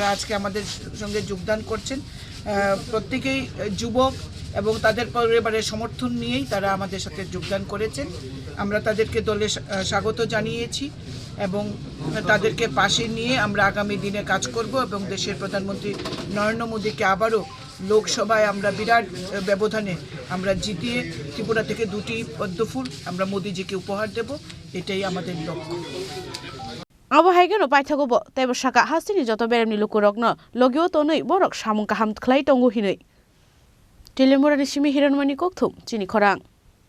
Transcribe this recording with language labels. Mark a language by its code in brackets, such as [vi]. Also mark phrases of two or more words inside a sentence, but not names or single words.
[bn] আজকে আমাদের সঙ্গে যোগদান করছেন প্রত্যেকেই যুবক এবং তাদের পরিবারের সমর্থন নিয়েই তারা আমাদের সাথে যোগদান করেছেন আমরা তাদেরকে দলে স্বাগত জানিয়েছি এবং তাদেরকে পাশে নিয়ে আমরা আগামী দিনে কাজ করব এবং দেশের প্রধানমন্ত্রী নরেন্দ্র মোদীকে আবারও লোকসভায় আমরা বিরাট ব্যবধানে আমরা জিতিয়ে ত্রিপুরা থেকে 2টি পদ্মফুল আমরা মোদীজিকে উপহার দেব এটাই আমাদের লক্ষ্য [trp] Abo haigeno paithagobo tebo saka hastini joto beremni lukurokno logio tonoi borok samung kaham khlai tongo hinui Teliamura ni simi hiranmani kokthum Chini Khorang